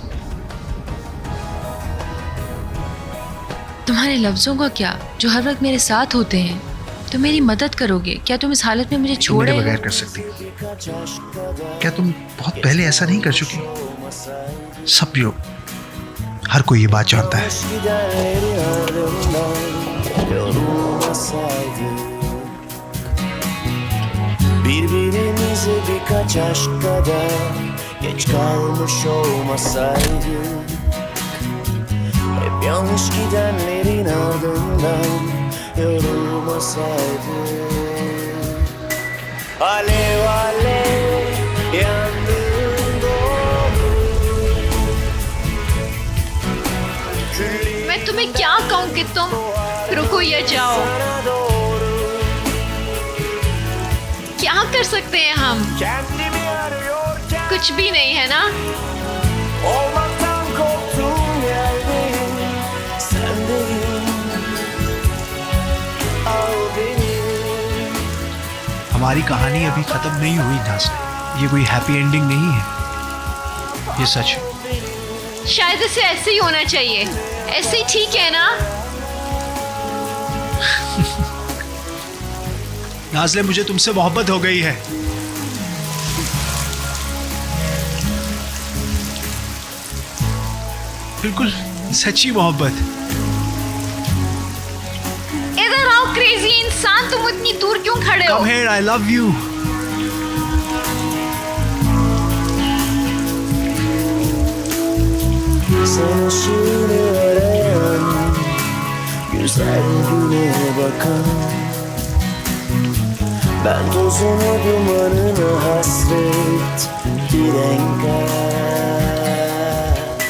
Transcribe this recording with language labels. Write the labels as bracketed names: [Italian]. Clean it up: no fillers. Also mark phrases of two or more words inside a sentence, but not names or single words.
[Hindi] तुम्हारे लफ्जों का क्या, जो हर वक्त मेरे साथ होते हैं? तुम मेरी मदद करोगे? क्या तुम इस हालत में मुझे तुम छोड़ मेरे रहे हो? बगैर कर सकती हो? क्या तुम बहुत पहले ऐसा नहीं कर चुकी? सब लोग, हर कोई ये बात जानता है। [Turkish] gidenlerin ardından yorulmasaydık, birbirimize birkaç aşk kadar geç kalmış olmasaydık, hep yanlış gidenlerin ardından yorulmasaydık. Alev alev yandığım doğru, [Hindi] मैं तुम्हें क्या कहूँ कि तुम रुको या जाओ? [Turkish] sana doğru, [Hindi] क्या कर सकते हैं हम? [Turkish] kendimi arıyorken [Hindi] कुछ भी नहीं है ना? [Turkish] olmaktan korktuğum yerdeyim, sendeyim, al beni. [Hindi] हमारी कहानी अभी खत्म नहीं हुई नाज़ले। ये कोई [English] happy ending [Hindi] नहीं है, ये सच है। शायद इसे ऐसे ही होना चाहिए। ऐसे ही ठीक है ना? नाज़ले, मुझे तुमसे मोहब्बत हो गई है। बिल्कुल सच्ची मोहब्बत। इधर आओ क्रेजी इंसान, तुम इतनी दूर क्यों खड़े हो? [English] कम here, I love you. [Turkish] Sen ışığını arayan, güzel güne bakan, ben tozuna dumanına hasret bir enkaz.